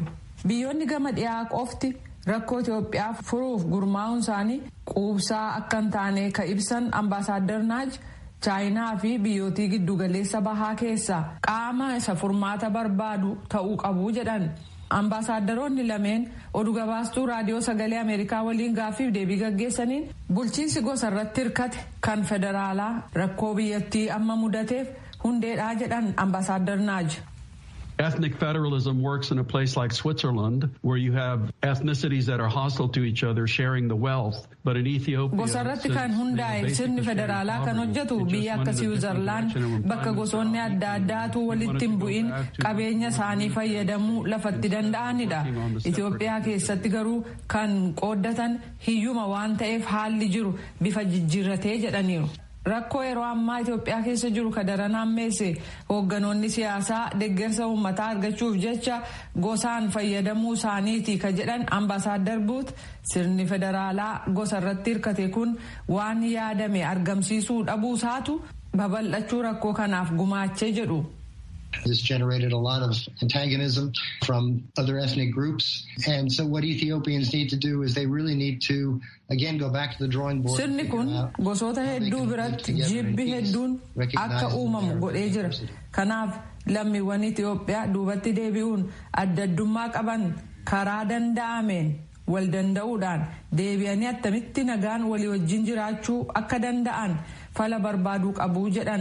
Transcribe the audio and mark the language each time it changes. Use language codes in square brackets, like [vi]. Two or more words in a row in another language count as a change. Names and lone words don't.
[om] Biyyoonni gama dhiyaa qofti rakkoo Itoophiyaa furuuf gurmaa'uun isaanii quubsaa akka hin taane ka ibsan ambaasaaddar Naaj Chaayinaa fi biyyootii giddugaleessa bahaa keessaa qaama isa furmaata barbaadu ta'uu qabu jedhan. Ambaasaadaronni lameen oduu gabaastuu raadiyoo sagalee Ameerikaa waliin gaaffiif deebii gaggeessaniin bulchiinsi gosa irratti hirkate kan federaalaa rakkoo biyyattii amma mudateef hundeedhaa jedhan ambaasaaddar Naaj. [en] Ethnic federalism works in a place like Switzerland, where you have ethnicities that are hostile to each other sharing the wealth. But in Ethiopia, [om] gosarratti kan hundaa'e sirni federaalaa kan hojjetu biyya akka Siwiizerlaand bakka gosoonni adda addaatu walitti hin bu'in qabeenya isaanii fayyadamuu lafatti danda'anidha. Itoophiyaa keessatti garuu kan qooddatan hiyyuma waan ta'eef haalli jiru bifa jijjiirratee jedhaniiru. Rakkoo yeroo ammaa Itoophiyaa keessa jiru kadaran hammeesse hoogganoonni siyaasaa deeggarsa uummataa argachuuf jecha gosaan fayyadamuu isaaniiti ka jedhan Ambaasaadder Buut sirni federaalaa gosa irratti hirkate kun waan yaadame argamsiisuu dhabuu isaatu babal'achuu rakkoo kanaaf gumaachee jedhu. [en] This generated a lot of antagonism from other ethnic groups. And so what Ethiopians need to do is they really need to, again, go back to the drawing board. [om] Sirni kun gosoota hedduu biratti jibbi hedduun akka uumamu godhee jira. Kanaaf lammiiwwan Itoophiyaa duubatti deebi'uun adda addummaa qaban karaa danda'ameen wal danda'uudhaan deebi'anii attamitti nagaan walii wajjin jiraachuu akka danda'an fala barbaaduu qabu jedhan.